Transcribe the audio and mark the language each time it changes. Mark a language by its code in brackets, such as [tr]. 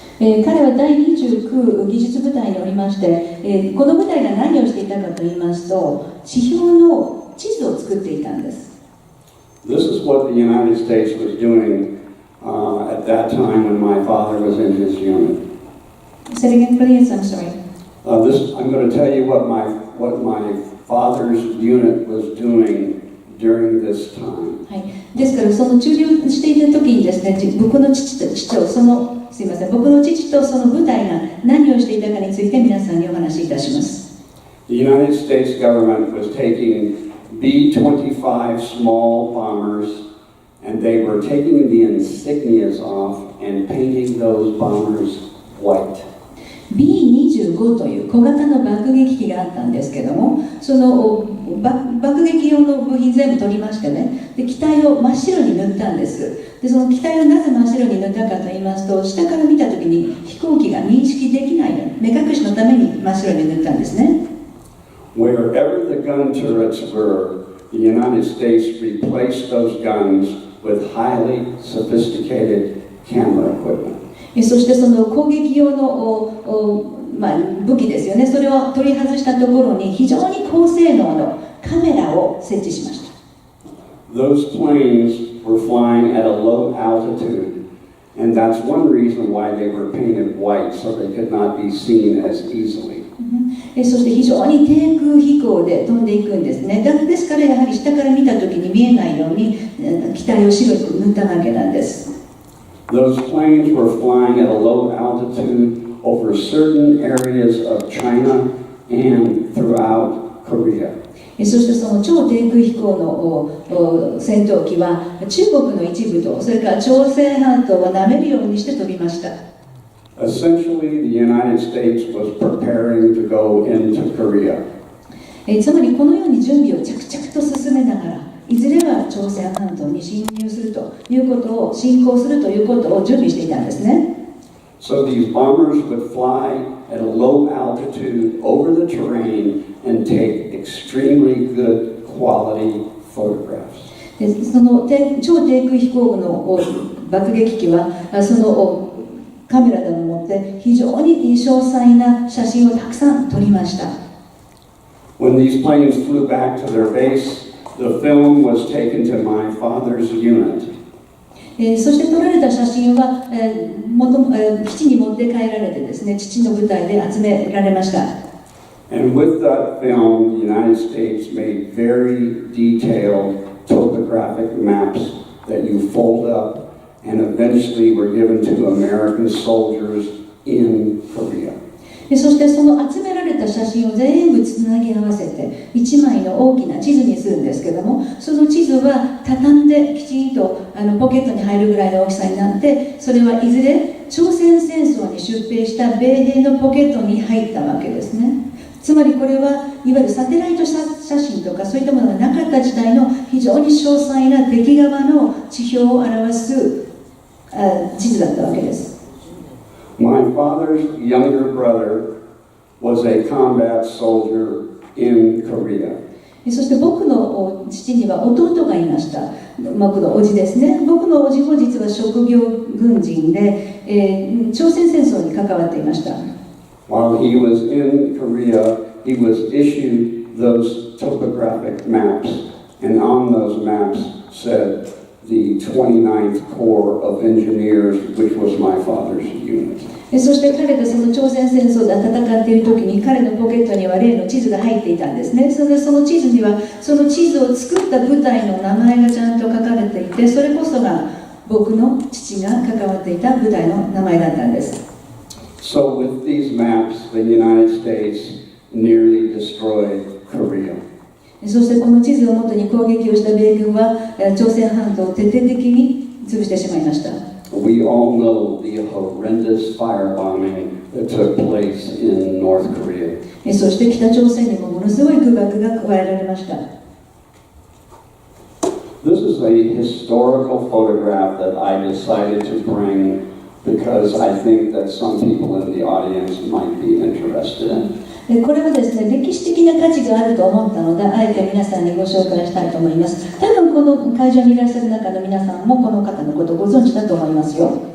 [ja] 彼は第29技術部隊におりまして、この部隊が何をしていたかと言いますと、地表の地図を作っていたんです。 [en] This is what the United States was doing at that time when my father was in his unit. Say it again, please. I'm sorry. I'm going to tell you what my father's unit was doing during this time. [ja] はい。ですからその駐留していた時にですね、僕の父とその部隊が何をしていたかについて皆さんにお話しいたします。 [en] The United States government was taking B-25 small bombers, and they were taking the insignias off and painting those bombers white. [ja] B-25 という小型の爆撃機があったんですけども、その爆撃用の部品全部取りましてね、で機体を真っ白に塗ったんです。でその機体をなぜ真っ白に塗ったかと言いますと、下から見たときに飛行機が認識できないように目隠しのために真っ白に塗ったんですね。 [en] Wherever the gun turrets were, the United States replaced those guns with highly sophisticated camera equipment. [ja] そしてその攻撃用の武器ですよね、それを取り外したところに非常に高性能のカメラを設置しました。 [en] Those planes were flying at a low altitude, and that's one reason why they were painted white, so they could not be seen as easily. [ja] そして非常に低空飛行で飛んでいくんですね。ですからやはり下から見たときに見えないように機体を白く塗ったわけなんです。 [en] Those planes were flying at a low altitude over certain areas of China and throughout Korea. [ja] そしてその超低空飛行の戦闘機は中国の一部とそれから朝鮮半島を舐めるようにして飛びました。 [en] Essentially, the United States was preparing to go into Korea. [ja] つまりこのように準備を着々と進めながら、いずれは朝鮮半島に侵入するということを、侵攻するということを準備していたんですね。 [en] So these bombers would fly at a low altitude over the terrain and take extremely good quality photographs. [ja] でその超低空飛行の爆撃機はそのカメラでもって非常に詳細な写真をたくさん撮りました。 [en] When these planes flew back to their base, the film was taken to my father's unit. [ja] そして撮られた写真は、基地に持って帰られてですね、父の部隊で集められました。 [en] And with that film, the United States made very detailed topographic maps that you fold up and eventually were given to American soldiers in Korea. [ja] そしてその集められれた写真を全部つなぎ合わせて1枚の大きな地図にするんですけども、その地図は畳んできちんとポケットに入るぐらいの大きさになって、それはいずれ朝鮮戦争に出兵した米兵のポケットに入ったわけですね。つまりこれはいわゆるサテライト写真とかそういったものがなかった時代の非常に詳細な敵側の地表を表す地図だったわけです。 [en] My father's younger brother was a combat soldier in Korea. [ja] そして僕の父には弟がいました。僕の叔父ですね。僕の叔父も実は職業軍人で、朝鮮戦争に関わっていました。 [en] While he was in Korea, he was issued those topographic maps, and on those maps said the 29th Corps of Engineers, which was my father's unit. [ja] そして彼がその朝鮮戦争で戦っている時に彼のポケットには例の地図が入っていたんですね。それでその地図にはその地図を作った部隊の名前がちゃんと書かれていて、それこそが僕の父が関わっていた部隊の名前だったんです。 [en] So with these maps, the United States nearly destroyed Korea. [ja] そしてこの地図をもとに攻撃をした米軍は朝鮮半島を徹底的に潰してしまいました。 [en] We all know the horrendous firebombing that took place in North Korea. [ja] そして北朝鮮にもものすごい空爆が加えられました。 [en] This is a historical photograph that I decided to bring because I think that some people in the audience might be interested in. [ja] これはですね、歴史的な価値があると思ったので、あえて皆さんにご紹介したいと思います。多分この会場にいらっしゃる中の皆さんもこの方のことをご存知だと思いますよ。